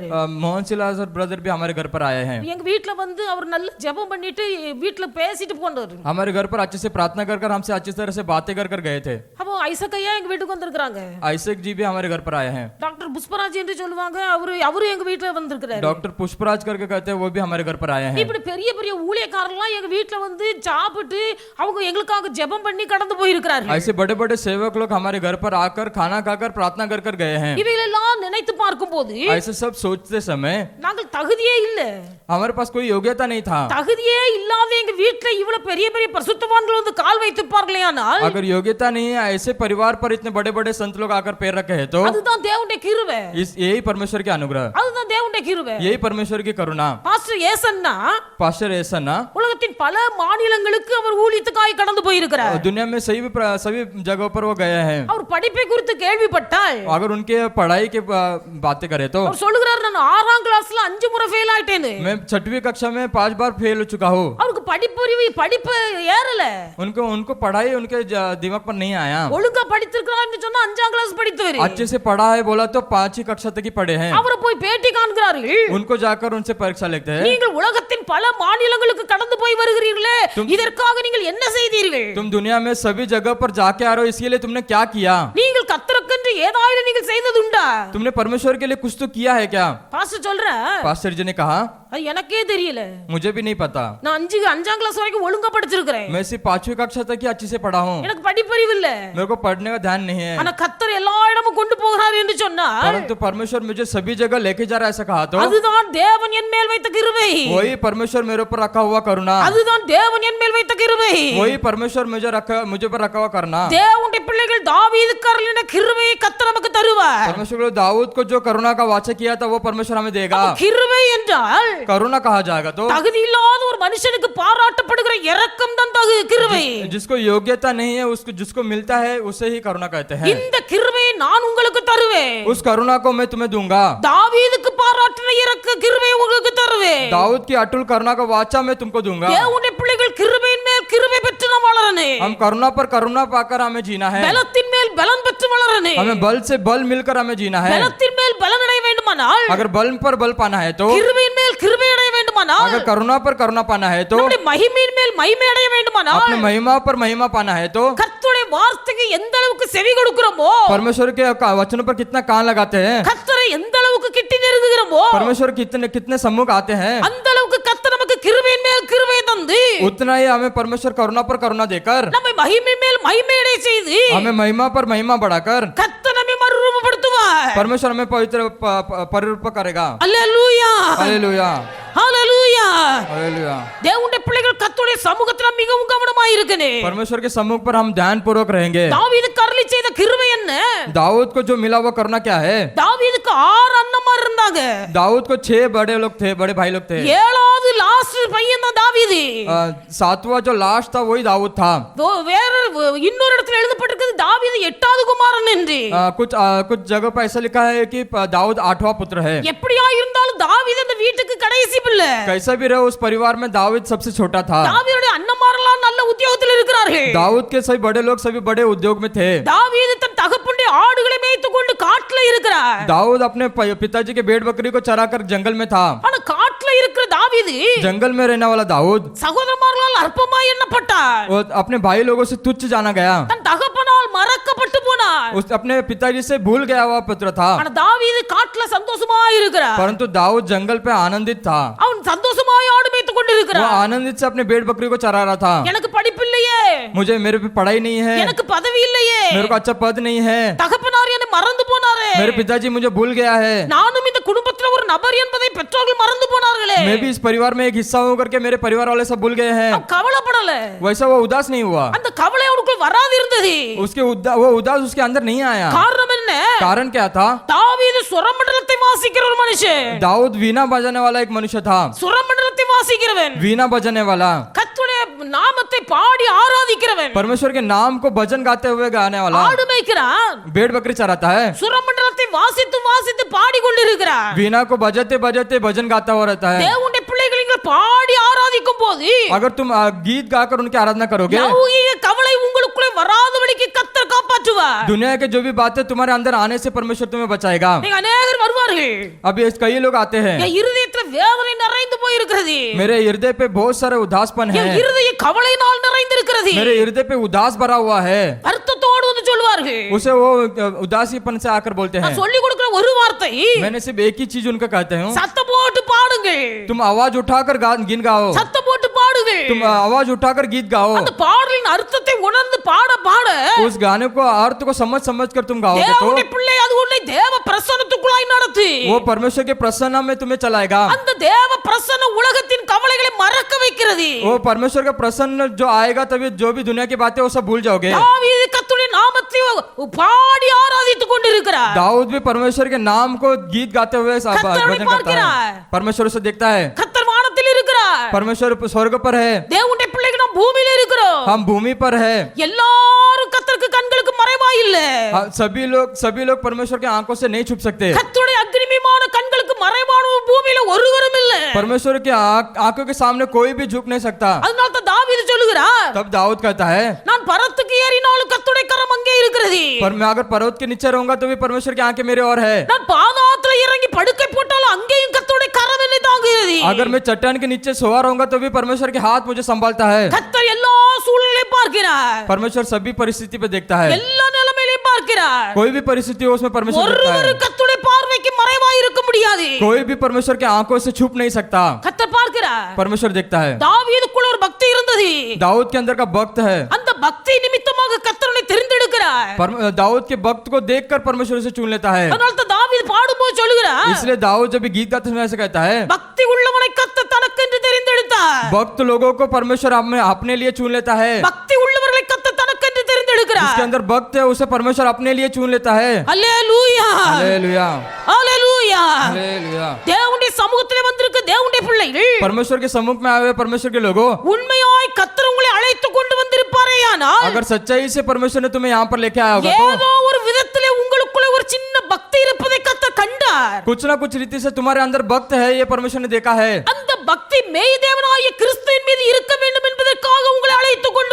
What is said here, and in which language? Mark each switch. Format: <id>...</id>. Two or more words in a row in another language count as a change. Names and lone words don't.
<hi>मोहन सिलास और ब्रदर भी हमारे घर पर आए हैं.</hi> <ta>எங்க வீட்ல வந்து அவர் நல்ல ஜெபம் பண்ணிட்டு வீட்ல பேசிட்டு போனாரு.</ta> <hi>हमारे घर पर अच्छे से प्रार्थना कर हमसे अच्छी तरह से बातें कर गए थे.</hi> <ta>அப்போ ஐசக்கையா எங்க வீட்டுக்கு வந்திருக்காங்க.</ta> <hi>आइसक जी भी हमारे घर पर आए हैं.</hi> <ta>டாக்டர் புஷ்பராஜ் என்று சொல்லுவாங்க, அவரு எங்க வீட்ல வந்திருக்காரு.</ta> <hi>डॉक्टर पुष्पराज करके कहते हैं वो भी हमारे घर पर आए हैं.</hi> <ta>இப்படி பெரிய பெரிய ஊழியக்காரர்கள்லாம் எங்க வீட்ல வந்து சாப்பிட்டு அவங்க எங்களுக்காக ஜெபம் பண்ணி கடந்து போயிருக்கிறார்கள்.</ta> <hi>ऐसे बड़े बड़े सेवक लोग हमारे घर पर आकर खाना खाकर प्रार्थना कर गए हैं.</hi> <ta>இவைகளெல்லாம் நினைத்து பார்க்கும்போது</ta> <hi>ऐसे सब सोचते समय</hi> <ta>நாங்கள் தகுதியே இல்ல.</ta> <hi>हमारे पास कोई योग्यता नहीं था.</hi> <ta>தகுதியே இல்லாத எங்க வீட்ல இவ்வளவு பெரிய பெரிய பரிசுத்தவான்கள் வந்து கால் வைத்திருப்பார்களேயானால்,</ta> <hi>अगर योग्यता नहीं है ऐसे परिवार पर इतने बड़े बड़े संत लोग आकर पैर रखे हैं तो</hi> <ta>அதுதான் தேவனுடைய கிருபை.</ta> <hi>यही परमेश्वर के अनुग्रह,</hi> <ta>அதுதான் தேவனுடைய கிருபை.</ta> <hi>यही परमेश्वर की करुणा.</hi> <ta>பாஸ்டர் ஏசன்னா</ta> <hi>पास्टर ऐसा ना</hi> <ta>உலகத்தின் பல மாநிலங்களுக்கு அவர் ஊழியத்துக்காக கடந்து போயிருக்கிறார்.</ta> <hi>दुनिया में सभी जगहों पर वो गए हैं.</hi> <ta>அவர் படிப்பை குறித்து கேள்விப்பட்டால்</ta> <hi>अगर उनके पढ़ाई के बातें करें तो</hi> <ta>அவர் சொல்லுகிறார், நான் 6ஆம் கிளாஸ்ல 5 முறை ஃபெயில் ஆயிட்டேன்னு.</ta> <hi>मैं 6वीं कक्षा में 5 बार फेल हो चुका हूँ.</hi> <ta>அவருக்கு படிப்பு ஏறல.</ta> <hi>उनको पढ़ाई उनके दिमाग पर नहीं आया.</hi> <ta>ஒழுங்கா படித்திருக்கிறார்னு சொன்னா 5ஆம் கிளாஸ் படித்தவர்.</ta> <hi>अच्छे से पढ़ा है बोला तो 5वीं कक्षा तक ही पढ़े हैं.</hi> <ta>அவரை போய் பேட்டி காண்கிறார்கள்.</ta> <hi>उनको जाकर उनसे परीक्षा लेते हैं.</hi> <ta>நீங்கள் உலகத்தின் பல மாநிலங்களுக்கு கடந்து போய் வருகிறீர்களே, இதற்காக நீங்கள் என்ன செய்தீர்கள்?</ta> <hi>तुम दुनिया में सभी जगह पर जाके आ रहे हो, इसके लिए तुमने क्या किया?</hi> <ta>நீங்கள் கர்த்தருக்கு எனக்கென்று ஏதாயிலும் நீங்கள் செய்ததுண்டா?</ta> <hi>तुमने परमेश्वर के लिए कुछ तो किया है क्या?</hi> <ta>பாஸ்டர் சொல்ற</ta> <hi>पास्टर जी ने कहा</hi> <ta>அது எனக்கே தெரியல.</ta> <hi>मुझे भी नहीं पता,</hi> <ta>நான் அஞ்சாம் கிளாஸ் வரைக்கும் ஒழுங்கா படிச்சிருக்கிறேன்.</ta> <hi>मैं सिर्फ 5वीं कक्षा तक ही अच्छे से पढ़ा हूँ,</hi> <ta>எனக்கு படிப்பறிவு இல்ல.</ta> <hi>मेरे को पढ़ने का ध्यान नहीं है।</hi> <ta>ஆனா கர்த்தர் எல்லா இடமும் கொண்டு போகிறார் என்று சொன்னார்.</ta> <hi>परंतु परमेश्वर मुझे सभी जगह लेके जा रहा है ऐसा कहा तो</hi> <ta>அதுதான் தேவன் என் மேல் வைத்த கிருபை.</ta> <hi>वही परमेश्वर मेरे ऊपर रखा हुआ करुणा,</hi> <ta>அதுதான் தேவன் என் மேல் வைத்த கிருபை.</ta> <hi>वही परमेश्वर मुझे पर रखा हुआ करना।</hi> <ta>தேவனுடைய பிள்ளைகள் தாவீதுக்கு அருளின கிருபையை கர்த்தர் நமக்கு தருவார்.</ta> <hi>परमेश्वर को दाऊद को जो करुणा का वाचा किया था वो परमेश्वर हमें देगा।</hi> <ta>கிருபை என்றால்</ta> <hi>करुणा कहा जाएगा तो</hi> <ta>தகுதி இல்லாத ஒரு மனுஷனுக்கு பாராட்டப்படுகிற இரக்கம் தான் கிருபை.</ta> <hi>जिसको योग्यता नहीं है उसको जिसको मिलता है उसे ही करुणा कहते हैं।</hi> <ta>இந்த கிருபையை நான் உங்களுக்கு தருவேன்.</ta> <hi>उस करुणा को मैं तुम्हें दूंगा।</hi> <ta>தாவீதுக்கு பாராட்டின இரக்க கிருபையை உங்களுக்கு தருவேன்.</ta> <hi>दाऊद की अटूट करुणा का वाचा मैं तुमको दूंगा।</hi> <ta>தேவனுடைய பிள்ளைகள் கிருபையின் மேல் கிருபை பெற்று நாம் வளரணும்.</ta> <hi>हम करुणा पर करुणा पाकर हमें जीना है,</hi> <ta>பலத்தின் மேல் பலன் பெற்று வளரணும்.</ta> <hi>हमें बल से बल मिलकर हमें जीना है।</hi> <ta>பலத்தின் மேல் பலன் அடைய வேண்டுமானால்</ta> <hi>अगर बल पर बल पाना है तो,</hi> <ta>கிருபையின் மேல் கிருபை அடைய வேண்டுமானால்</ta> <hi>अगर करुणा पर करुणा पाना है तो,</hi> <ta>நம்முடைய மகிமையின் மேல் மகிமை அடைய வேண்டுமானால்</ta> <hi>अपने महिमा पर महिमा पाना है तो</hi> <ta>கர்த்தருடைய வார்த்தைக்கு எந்த அளவுக்கு செவி கொடுக்கிறோமோ,</ta> <hi>परमेश्वर के वचनों पर कितना कान लगाते हैं,</hi> <ta>கர்த்தரை எந்த அளவுக்கு கிட்டி நெருங்குகிறோமோ</ta> <hi>परमेश्वर कितने कितने सम्मुख आते हैं,</hi> <ta>அந்த அளவுக்கு கர்த்தர் நமக்கு கிருபையின் மேல் கிருபை தந்து</ta> <hi>उतना ही हमें परमेश्वर करुणा पर करुणा देकर</hi> <ta>நம்மை மகிமை மேல் மகிமை அடைய செய்து</ta> <hi>हमें महिमा पर महिमा बढ़ाकर</hi> <ta>கர்த்தர் நம்மை மறுரூபப்படுத்துவார்.</ta> <hi>परमेश्वर हमें पवित्र परिरूप करेगा।</hi> <ta>அல்லேலூயா</ta> <hi>हालेलुया</hi> <ta>அல்லேலூயா.</ta> <hi>हालेलुया।</hi> <ta>தேவனுடைய பிள்ளைகள் கர்த்தருடைய சமூகத்துல மிகவும் கவனமாய் இருக்கணும்.</ta> <hi>परमेश्वर के सम्मुख पर हम ध्यान पूर्वक रहेंगे।</hi> <ta>தாவீதுக்கு அருளி செய்த கிருபை என்ன?</ta> <hi>दाऊद को जो मिला वो करना क्या है?</hi> <ta>தாவீதுக்கு 6 அண்ணன்மார் இருந்தாங்க.</ta> <hi>दाऊद को 6 बड़े लोग थे, बड़े भाई लोग थे।</hi> <ta>7வது லாஸ்ட் பையன் தான் தாவீது.</ta> <hi>7वां जो लास्ट था वही दाऊद था।</hi> <ta>வேற இன்னொரு இடத்துல எழுதப்பட்டிருக்கிறது தாவீது 8வது குமாரன் என்று.</ta> <hi>कुछ जगह पर ऐसा लिखा है कि दाऊद 8वां पुत्र है।</hi> <ta>எப்படியா இருந்தாலும் தாவீது அந்த வீட்டுக்கு கடைசி பிள்ளை.</ta> <hi>कैसा भी रहे उस परिवार में दाऊद सबसे छोटा था।</hi> <ta>தாவீதுடைய அண்ணன்மாரெல்லாம் நல்ல உத்தியோகத்தில் இருக்கிறார்கள்.</ta> <hi>दाऊद के सभी बड़े लोग सभी बड़े उद्योग में थे।</hi> <ta>தாவீது தன் தகப்பனுடைய ஆடுகளை மேய்த்துக் கொண்டு காட்டுல இருக்கிறார்.</ta> <hi>दाऊद अपने पिताजी के भेड़ बकरी को चराकर जंगल में था।</hi> <ta>ஆனா காட்டுல இருக்கிற தாவீது</ta> <hi>जंगल में रहने वाला दाऊद</hi> <ta>சகோதரமார்களால் அற்பமாய் எண்ணப்பட்டார்.</ta> <hi>वो अपने भाई लोगों से तुच्छ जाना गया।</hi> <ta>தன் தகப்பனால் மறக்கப்பட்டு போனார்.</ta> <hi>उस अपने पिताजी से भूल गया हुआ पुत्र था।</hi> <ta>ஆனா தாவீது காட்டுல சந்தோஷமாய் இருக்கிறார்.</ta> <hi>परंतु दाऊद जंगल पे आनंदित था।</hi> <ta>அவன் சந்தோஷமாய் ஆடு மேய்த்துக் கொண்டு</ta> <hi>वो</hi> <ta>இருக்கிறார்.</ta> <hi>आनंदित से अपने भेड़ बकरी को चरा रहा था।</hi> <ta>எனக்கு படிப்பு இல்லையே,</ta> <hi>मेरे पे पढ़ाई नहीं है,</hi> <ta>எனக்கு பதவி இல்லையே,</ta> <hi>मेरे को अच्छा पद नहीं है,</hi> <ta>தகப்பனார் என்னை மறந்து போனாரே,</ta> <hi>मेरे पिताजी मुझे भूल गया है,</hi> <ta>நானும் இந்த குடும்பத்துல ஒரு நபர் என்பதை பெற்றோர்கள் மறந்து போனார்களே.</ta> <hi>मैं भी इस परिवार में एक हिस्सा हूं करके मेरे परिवार वाले सब भूल गए हैं।</hi> <ta>அவன் கவலைப்படல.</ta> <hi>वैसा वो उदास नहीं हुआ।</hi> <ta>அந்த கவலை அவனுக்குள் வராது இருந்தது.</ta> <hi>वो उदास उसके अंदर नहीं आया।</hi> <ta>காரணம் என்ன?</ta> <hi>कारण क्या था?</hi> <ta>தாவீது சுரமண்டலத்தை வாசிக்கிற ஒரு மனுஷன்.</ta> <hi>दाऊद वीणा बजाने वाला एक मनुष्य था।</hi> <ta>சுரமண்டலத்தை வாசிக்கிறவன்,</ta> <hi>वीणा बजाने वाला,</hi> <ta>கர்த்தருடைய நாமத்தை பாடி ஆராதிக்கிறவன்,</ta> <hi>परमेश्वर के नाम को भजन गाते हुए गाने वाला,</hi> <ta>ஆடு மேய்க்கிறான்,</ta> <hi>भेड़ बकरी चराता है,</hi> <ta>சுரமண்டலத்தை வாசித்து வாசித்து பாடி கொண்டிருக்கிறான்.</ta> <hi>वीणा को बजाते बजाते भजन गाता हुआ रहता है।</hi> <ta>தேவனுடைய பிள்ளைகள் இங்க பாடி ஆராதிக்கும் போது</ta> <hi>अगर तुम गीत गाकर उनकी आराधना करोगे,</hi> <ta>லௌகிக கவலை உங்களுக்குள்ளே வராதபடிக்கு கர்த்தர் காப்பாற்றுவார்.</ta> <hi>दुनिया के जो भी बातें तुम्हारे अंदर आने से परमेश्वर तुम्हें बचाएगा।</hi> <ta>நீங்க அநேகர் வருவார்கள்.</ta> <hi>अभी कई लोग आते हैं,</hi> <ta>என் இருதயத்துல வேதனை நிறைந்து போயிருக்கிறது,</ta> <hi>मेरे हृदय पे बहुत सारे उदासपन</hi> <ta>என்</ta> <hi>है,</hi> <ta>இருதய கவலையினால் நிறைந்திருக்கிறது.</ta> <hi>मेरे हृदय पे उदास भरा हुआ है।</hi> <ta>வருத்தத்தோடு வந்து சொல்வார்கள்.</ta> <hi>उसे वो उदासीपन से आकर बोलते हैं।</hi> <ta>நான் சொல்லி கொடுக்கிற ஒரு வார்த்தை,</ta> <hi>मैंने सिर्फ एक ही चीज उनको कहते हूँ,</hi> <ta>சத்தம் போட்டு பாடுங்கள்,</ta> <hi>तुम आवाज उठाकर गिन गाओ,</hi> <ta>சத்தம் போட்டு பாடுங்கள்.</ta> <hi>तुम आवाज उठाकर गीत गाओ।</hi> <ta>அந்த பாடலின் அர்த்தத்தை உணர்ந்து பாட பாட</ta> <hi>उस गाने को अर्थ को समझ समझ कर तुम गाओगे</hi> <ta>தேவனுடைய</ta> <hi>तो</hi> <ta>பிள்ளை அது உன்னை தேவ பிரசன்னத்துக்குள்ளாய் நடத்தி</ta> <hi>वो परमेश्वर के प्रसन्न में तुम्हें चलाएगा।</hi> <ta>அந்த தேவ பிரசன்ன உலகத்தின் கவலைகளை மறக்க வைக்கிறது.</ta> <hi>वो परमेश्वर का प्रसन्न जो आएगा तभी जो भी दुनिया की बातें वो सब भूल जाओगे।</hi> <ta>தாவீது கர்த்தருடைய நாமத்தை பாடி ஆராதித்துக் கொண்டிருக்கிறார்.</ta> <hi>दाऊद भी परमेश्वर के नाम को गीत गाते हुए भजन करता है। परमेश्वर उसे देखता है।</hi> <ta>கர்த்தர் வானத்தில் இருக்கிறார்,</ta> <hi>परमेश्वर स्वर्ग पर है,</hi> <ta>தேவனுடைய பிள்ளைகள் நாம் பூமியில இருக்கிறோம்.</ta> <hi>हम भूमि पर है।</hi> <ta>எல்லாரும் கர்த்தருக்கு கண்களுக்கு மறைவா இல்ல.</ta> <hi>सभी लोग परमेश्वर के आंखों से नहीं छुप सकते।</hi> <ta>கர்த்தருடைய அக்னிமயமான கண்களுக்கு மறைவான பூமியில ஒருவரும் இல்ல.</ta> <hi>परमेश्वर के आंखों के सामने कोई भी झुक नहीं सकता।</hi> <ta>அதனால தான் தாவீது சொல்லுகிறார்,</ta> <hi>तब दाऊद कहता है,</hi> <ta>நான் பரத்துக்கு ஏறினாலும் கர்த்தருடைய கரம் அங்கே இருக்கிறது,</ta> <hi>पर मैं अगर पर्वत के नीचे रहूंगा तो भी परमेश्वर की आंखें मेरे और है।</hi> <ta>நான் பாதாளத்துல இறங்கி படுக்கை போட்டாலும் அங்கேயும் கர்த்தருடைய கரம் என்னை தாங்குகிறது.</ta> <hi>अगर मैं चट्टान के नीचे सोया रहूंगा तो भी परमेश्वर के हाथ मुझे संभालता है।</hi> <ta>கர்த்தர் எல்லா சூழ்நிலையும் பார்க்கிறார்,</ta> <hi>परमेश्वर सभी परिस्थिति पे देखता है,</hi> <ta>எல்லா நிலைமையிலும் பார்க்கிறார். பார்க்கிறார்.</ta> <hi>कोई भी परिस्थिति हो उसमें परमेश्वर देखता</hi> <ta>ஒருவர்</ta> <hi>है.</hi> <ta>கர்த்தருடைய பார்வைக்கு மறைவாய் இருக்க முடியாது.</ta> <hi>कोई भी परमेश्वर की आंखों से छुप नहीं सकता.</hi> <ta>கர்த்தர் பார்க்கிறார்.</ta> <hi>परमेश्वर देखता है.</hi> <ta>தாவீதுக்குள்ள ஒரு பக்தி இருந்தது.</ta> <hi>दाऊद के अंदर का भक्त है.</hi> <ta>அந்த பக்தி நிமித்தமாக கர்த்தரை தெரிந்தெடுக்கிறார்.</ta> <hi>दाऊद के भक्त को देखकर परमेश्वर उसे चुन लेता है.</hi> <ta>அதனால தான் தாவீது பாடும்போது சொல்லுகிறார்,</ta> <hi>इसलिए दाऊद जब भी गीत गाते समय ऐसे कहता है,</hi> <ta>பக்தி உள்ளவனை கர்த்தர் தனக்கென்று தெரிந்தெடுத்தார்.</ta> <hi>भक्त लोगों को परमेश्वर अपने लिए चुन लेता है.</hi> <ta>பக்தி உள்ளவர்களை கர்த்தர் தனக்கென்று தெரிந்தெடுக்கிறார்.</ta> <hi>जिसके अंदर भक्त है उसे परमेश्वर अपने लिए चुन लेता है.</hi> <ta>அல்லேலூயா,</ta> <hi>हालेलुया,</hi> <ta>அல்லேலூயா.</ta> <hi>हालेलुया.</hi> <ta>தேவனுடைய சமூகத்திலே வந்திருக்க தேவனுடைய பிள்ளைகள்,</ta> <hi>परमेश्वर के सम्मुख में आए हुए परमेश्वर के लोगों,</hi> <ta>உண்மையாய் கர்த்தர் உங்களை அழைத்து கொண்டு வந்திருப்பாரேயானால்,</ta> <hi>अगर सच्चाई से परमेश्वर ने तुम्हें यहाँ पर लेके आया होगा तो</hi> <ta>ஏதோ ஒரு விதத்திலே உங்களுக்குள்ள ஒரு சின்ன பக்தி இருப்பதை கர்த்தர் கண்டார்.</ta> <hi>कुछ ना कुछ रीति से तुम्हारे अंदर भक्त है, ये परमेश्वर ने देखा है.</hi> <ta>அந்த பக்தி மெய் தேவனாகிய கிறிஸ்துவின் மீது இருக்க வேண்டும் என்பதற்காக உங்களை அழைத்து கொண்டு</ta>